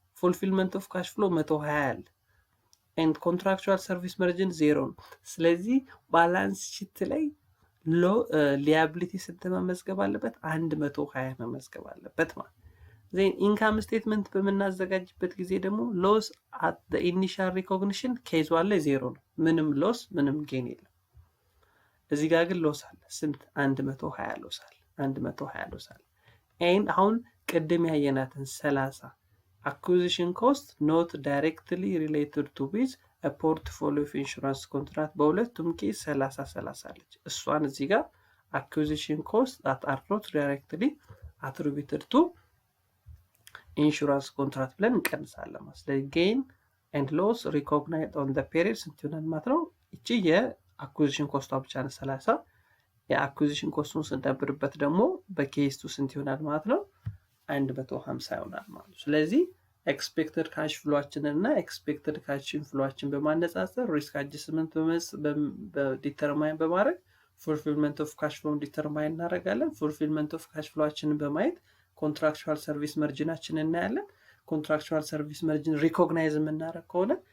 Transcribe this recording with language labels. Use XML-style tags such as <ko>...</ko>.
<am>ፉልፊልመንት ኦፍ ካሽ ፍሎ 120 አለ ኤንድ ኮንትራክቹዋል ሰርቪስ ማርጂን ዜሮ ነው። ስለዚህ ባላንስ ሺት ላይ ሊያቢሊቲ ስንት መመዝገብ አለበት? 120 መመዝገብ አለበት ማለት። ዜን ኢንካም ስቴትመንት በምናዘጋጅበት ጊዜ ደግሞ ሎስ አት ዘ ኢኒሻል ሪኮግኒሽን ኬዝ ዋለ ዜሮ ነው። ምንም ሎስ ምንም ጌን የለም። እዚህ ጋር ግን ሎስ አለ። ስንት? 120 ሎስ አለ። 120 ሎስ አለ። ኤንድ አሁን ቅድም ያየናትን 30</am> <en>acquisition cost not directly related to with a portfolio of insurance contract</en> <am>በሁለቱም ኬስ 30 አለች። እሷን እዚህ ጋር</am> <en>acquisition cost that are not directly attributed to insurance contract</en> <am>ብለን እንቀንሳለን ማለት። ስለዚህ</am> <en>gain and loss recognized on the period</en> <am>ስንት ይሆናል ማለት ነው? እቺ የacquisition cost ብቻ ነው 30። የacquisition cost-ን ስንደብርበት ደግሞ በኬስ ቱ ስንት ይሆናል ማለት ነው? 150 ይሆናል ማለት ነው። ስለዚህ ኤክስፔክትድ ካሽ ፍሎአችንን እና ኤክስፔክትድ ካሽ ኢንፍሎአችን በማነጻጸር ሪስክ አጀስትመንት ዲተርማይን በማድረግ ፉልፊልመንት ኦፍ ካሽ ፍሎን ዲተርማይን እናደርጋለን። ፉልፊልመንት ኦፍ ካሽ ፍሎአችንን በማየት ኮንትራክቹዋል ሰርቪስ ማርጂናችንን እናያለን። ኮንትራክቹዋል ሰርቪስ ማርጂን ሪኮግናይዝ የምናደርግ ከሆነ</am>